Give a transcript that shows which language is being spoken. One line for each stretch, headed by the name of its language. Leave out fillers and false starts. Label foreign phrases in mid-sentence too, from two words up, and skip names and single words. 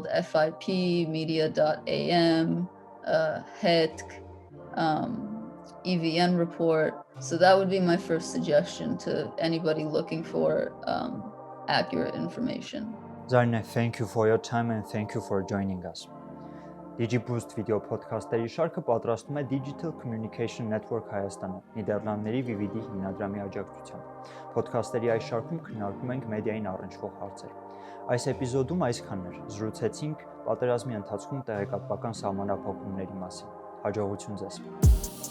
English: FIP, Media.am, HETK, EVN Report. So that would be my first suggestion to anybody looking for accurate information. Zarine, thank you for your time and thank you for joining us.
Armenian: DigiBoost
English: video podcast-
Armenian: երի շարքը պատրաստում է Digital Communication Network Հայաստանը, Նիդերլանդների VVD հիմնադրամի աջակցությամբ։ Podcast-երի այս շարքում քննարկում ենք մեդիային առնչվող հարցեր։ Այս էպիզոդում այսքանն էր։ Զրուցեցինք պատերազմի ընթացքում տեղեկատվական սահմանափակումների մասին։ Հաջողություն ձեզ։